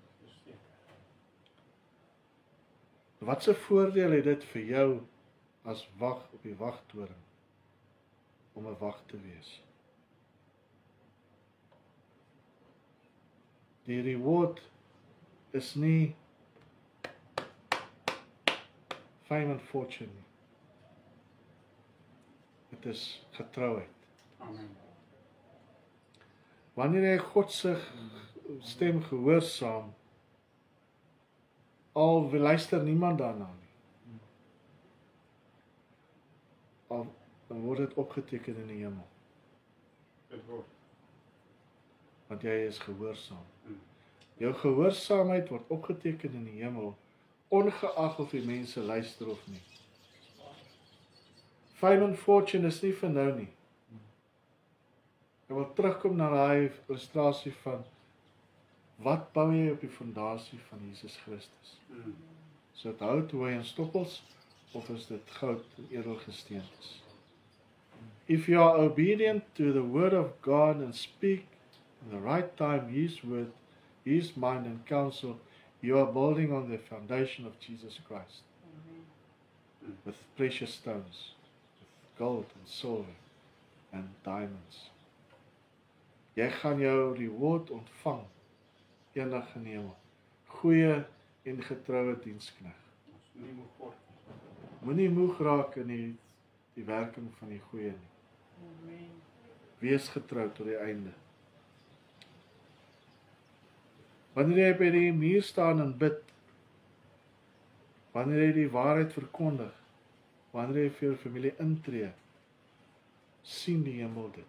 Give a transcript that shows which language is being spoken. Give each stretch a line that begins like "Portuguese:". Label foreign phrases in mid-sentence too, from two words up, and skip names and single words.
Afrikaans: Wat 'n voordeel het dit vir jou as wag op die wagtoring om 'n wag te wees? Die reward is nie
English: fame and fortune
Afrikaans: nie. Dit is getrouheid. Amen. Wanneer jy God se stem gehoorsaam, al luister niemand daarna nie, dan word dit opgeteken in die hemel. Dit word. Want jy is gehoorsaam. Jou gehoorsaamheid word opgeteken in die hemel, ongeag of die mense luister of nie.
English: Fame and fortune
Afrikaans: is nie vir nou nie. Ek wil terugkom na daai illustrasie van wat bou jy op die fondasie van Jesus Christus? Is dit hout, hooi en stoppels, of is dit goud en edelgesteentes?
English: If you are obedient to the word of God and speak in the right time His word, His mind and counsel, you are building on the foundation of Jesus Christ. With precious stones, with gold and silver and diamonds.
Afrikaans: Jy gaan jou reward ontvang eendag in die hemel. Goeie en getroue dienskneg. Moenie moeg raak in die werking van die goeie nie. Wees getrou tot die einde. Wanneer jy by die muur staan en bid, wanneer jy die waarheid verkondig, wanneer jy vir jou familie intree, sien die hemel dit.